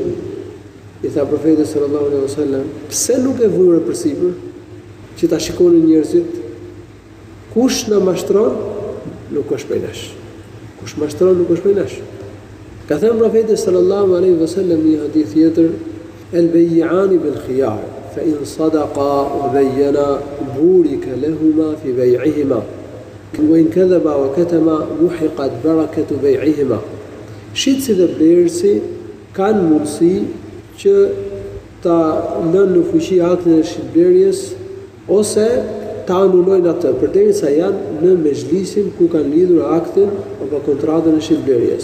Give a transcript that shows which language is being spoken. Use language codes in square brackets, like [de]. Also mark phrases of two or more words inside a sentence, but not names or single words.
[sq] I tha profeti [ar] صلى الله عليه وسلم, [sq] "Pse nuk e vure përsipër që ta shikonin njerëzit? Kush na mashtron, nuk është prej nesh. Kush mashtron nuk është prej nesh." Ka thënë profeti [ar] صلى الله عليه وسلم [sq] në një hadith tjetër, [ar] "البيعان بالخيار فإن صدقا وبينا بورك لهما في بيعهما وإن كذبا وكتما محقت بركة بيعهما." [sq] Shitsi dhe blerësi kanë mundësi që ta lënë në fuqi aktin e shitblerjes ose ta anulojnë atë, përderisa janë në mezhlisin ku kanë lidhur aktin apo kontratën e shitblerjes.